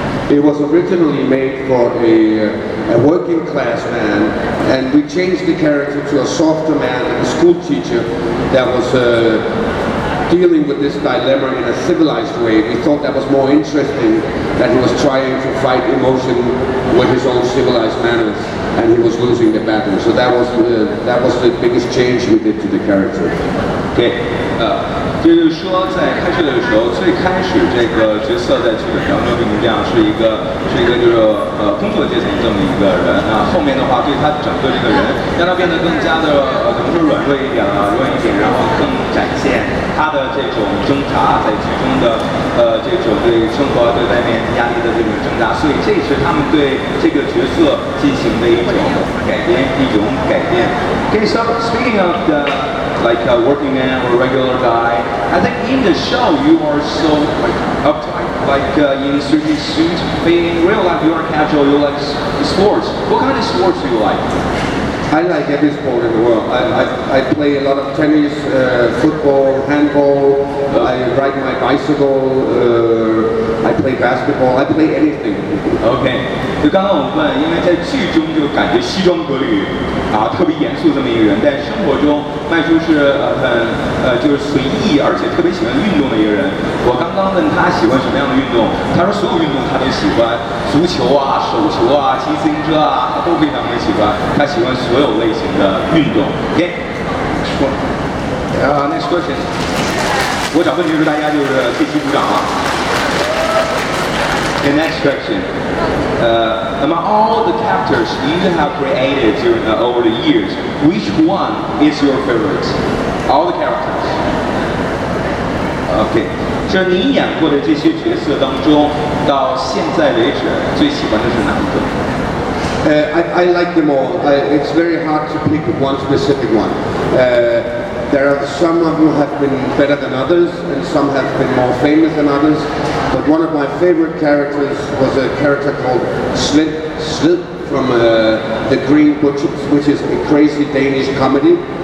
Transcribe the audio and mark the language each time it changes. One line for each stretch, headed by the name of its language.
English: It was originally made for a working class man, and we changed the character to a softer man, a school teacher that was dealing with this dilemma in a civilized way. We thought that was more interesting, that he was trying to fight emotion with his own civilized manners, and he was losing the battle. So that was the biggest change we did to the character. Okay.
Chinese: 就是说，在开设的时候，最开始这个角色在剧本当中，这样是一个就是工作阶层这么一个人啊。后面的话，对他整个这个人，让他变得更加的怎么说软弱一点了，软一点，然后更展现他的这种挣扎，在剧中的这种对生活、对外面压力的这种挣扎。所以这是他们对这个角色进行的一种改编，一种改变。
English: Okay, so speaking of the like a working man or a regular guy. I think in the show you are so like uptight, like in certain suit. But in real life you are casual. You like sports. What kind of sports do you like? I like every sport in the world. I play a lot of tennis, football, handball. I ride my bicycle. I play basketball. I play anything.
Chinese: OK， 就刚刚我们问，因为在剧中就感觉西装革履啊，特别严肃这么一个人，但生活中迈出是就是随意，而且特别喜欢运动的一个人。我刚刚问他喜欢什么样的运动，他说所有运动他都喜欢，足球啊、手球啊、骑自行车啊，他都非常的喜欢。他喜欢所有类型的运动。
English: OK，next question。
Chinese: 我想问题是大家就是这期鼓掌啊。
English: Okay, next question. Among all the characters you have created over the years, which one is your favorite? All the characters. Okay.
Chinese: 就是你演过的这些角色当中，到现在为止最喜欢的是哪一个？
English: I like them all. It's very hard to pick one specific one. There are some of them have been better than others, and some have been more famous than others. But one of my favorite characters was a character called Slip from The Green Butchers, which is a crazy Danish comedy.